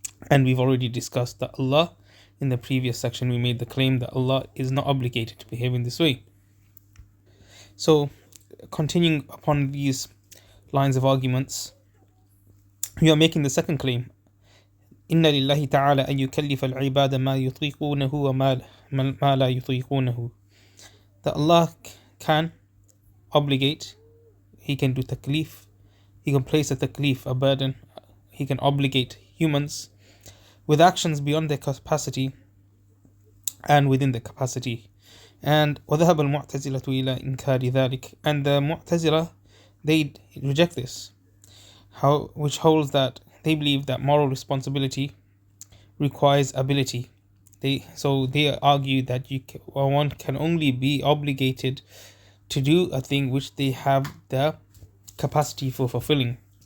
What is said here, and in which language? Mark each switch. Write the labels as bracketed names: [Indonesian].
[English] And we've already discussed that Allah, in the previous section, we made the claim that Allah is not obligated to behave in this way. So, continuing upon these lines of arguments, we are making the second claim. [Arabic] إن لله تعالى أن يكلف العباد ما يطيقونه وما لا يطيقونه. [English] That Allah can obligate, He can do taklif, He can place a taklif, a burden, He can obligate humans with actions beyond their capacity and within their capacity. [Arabic] And وذهب المعتزلة إلى إنكار ذلك. [English] And the Mu'tazila, they reject this, which holds that they believe that moral responsibility requires ability. They argue that one can only be obligated to do a thing which they have the capacity for fulfilling.